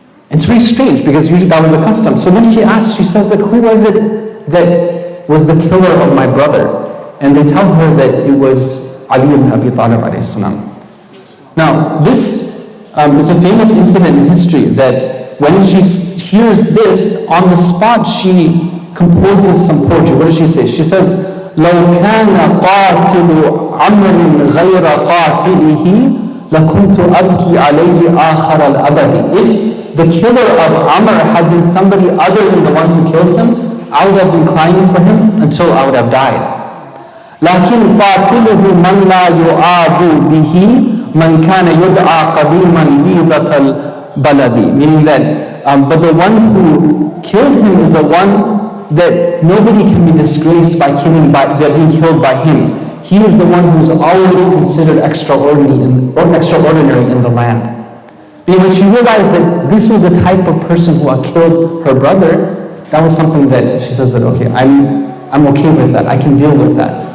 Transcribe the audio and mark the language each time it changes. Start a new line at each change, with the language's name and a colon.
English: It's very strange because usually that was the custom. So then she asked, she says, but who was it that was the killer of my brother? And they tell her that it was Ali ibn Abi Talib alayhi salam. Now, this is a famous incident in history that when she hears this, on the spot she composes some poetry. What does she say?
Arabic: She says, لو كان قاتل عمر غير قاتله لكنت أبكي عليه آخر الأبد.
English: If the killer of Amr had been somebody other than the one who killed him, I would have been crying for him until I would have died.
Arabic: لكن قاتله من لا يعاب به من كان يدعى قديما بيضة البلد.
English: Meaning that, but the one who killed him is the one that nobody can be disgraced by being killed by him. He is the one who's always considered extraordinary in the land. But when she realized that this was the type of person who had killed her brother, that was something that she says that, okay, I'm okay with that. I can deal with that.